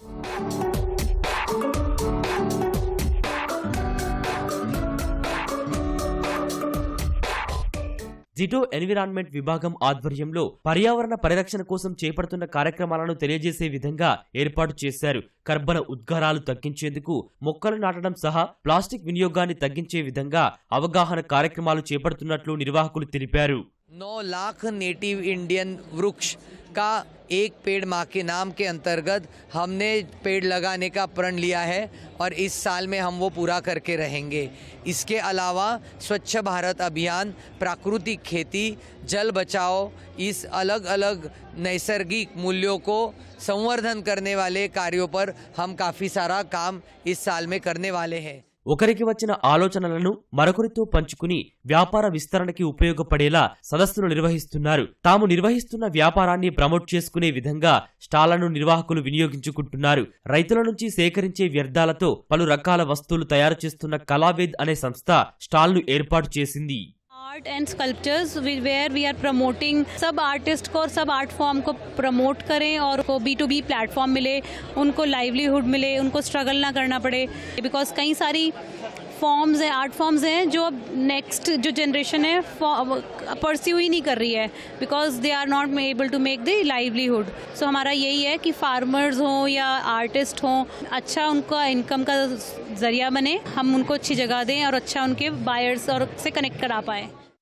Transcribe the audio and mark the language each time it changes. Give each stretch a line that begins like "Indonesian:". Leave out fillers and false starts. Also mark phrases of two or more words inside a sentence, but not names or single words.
Telugu: జిటో ఎన్విరాన్మెంట్ విభాగం ఆధ్వర్యంలో పర్యావరణ పరిరక్షణ కోసం చేపడుతున్న కార్యక్రమాలను తెలియజేసే విధంగా ఏర్పాటు చేశారు. కర్బన ఉద్గారాలు తగ్గించేందుకు మొక్కలు నాటడం సహా ప్లాస్టిక్ వినియోగాన్ని తగ్గించే విధంగా అవగాహన కార్యక్రమాలు చేపడుతున్నట్లు నిర్వాహకులు తెలిపారు.
Hindi: 9 लाख
English: native Indian
Hindi: वृक्ष का एक पेड़ माँ के नाम के अंतर्गत हमने पेड़ लगाने का प्रण लिया है और इस साल में हम वो पूरा करके रहेंगे। इसके अलावा स्वच्छ भारत अभियान, प्राकृतिक खेती, जल बचाओ, इस अलग अलग नैसर्गिक मूल्यों को संवर्धन करने वाले कार्यों पर हम काफ़ी सारा काम इस साल में करने वाले हैं।
Telugu: ఒకరికి వచ్చిన ఆలోచనలను మరొకరితో పంచుకుని వ్యాపార విస్తరణకి ఉపయోగపడేలా సదస్సులు నిర్వహిస్తున్నారు. తాము నిర్వహిస్తున్న వ్యాపారాన్ని ప్రమోట్ చేసుకునే విధంగా స్టాళ్లను నిర్వాహకులు వినియోగించుకుంటున్నారు. రైతుల నుంచి సేకరించే వ్యర్థాలతో పలు రకాల వస్తువులు తయారు చేస్తున్న కళావేద్ అనే సంస్థ స్టాల్ను ఏర్పాటు చేసింది.
English: art and sculptures where we are promoting
Hindi: सब आर्टिस्ट को और सब
English: art form
Hindi: को प्रमोट करें और को
English: B2B platform
Hindi: मिले, उनको लाइवलीहुड मिले, उनको स्ट्रगल ना करना पड़े। बिकॉज कई सारी फॉर्म्स हैं,
English: art forms
Hindi: हैं जो अब नेक्स्ट जो जनरेशन है परस्यू ही नहीं कर रही है
English: because they are not able to make the livelihood.
Hindi: सो हमारा यही है कि फार्मर्स हों या आर्टिस्ट हों, अच्छा उनका इनकम का जरिया बने, हम उनको अच्छी जगह दें और अच्छा उनके बायर्स और से कनेक्ट करा पाएँ।